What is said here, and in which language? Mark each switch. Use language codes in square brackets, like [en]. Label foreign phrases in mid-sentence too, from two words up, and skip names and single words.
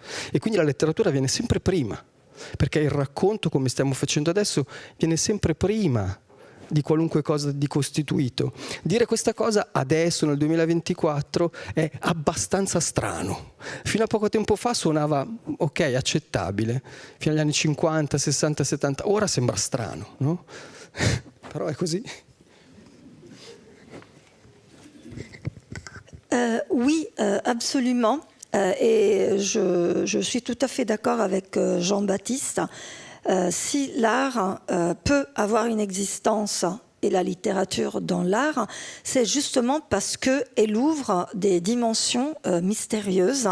[it] E quindi la letteratura viene sempre prima, perché il racconto, come stiamo facendo adesso, viene sempre prima di qualunque cosa di costituito. Dire questa cosa adesso nel 2024 è abbastanza strano. Fino a poco tempo fa suonava ok, accettabile, fino agli anni 50, 60, 70, ora sembra strano, no? Però è così. [fr] Oui, absolument. Et je suis tout à fait d'accord avec Jean-Baptiste. Si l'art peut avoir une existence et la littérature dans l'art, c'est justement parce qu'elle ouvre des dimensions mystérieuses.